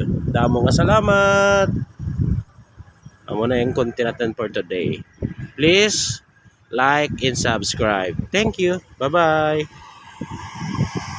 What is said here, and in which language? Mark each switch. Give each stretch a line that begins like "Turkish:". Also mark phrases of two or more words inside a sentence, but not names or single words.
Hiligaynon: Damo nga salamat. Amo na yung content natin
English: for today. Please like and subscribe. Thank you. Bye-bye.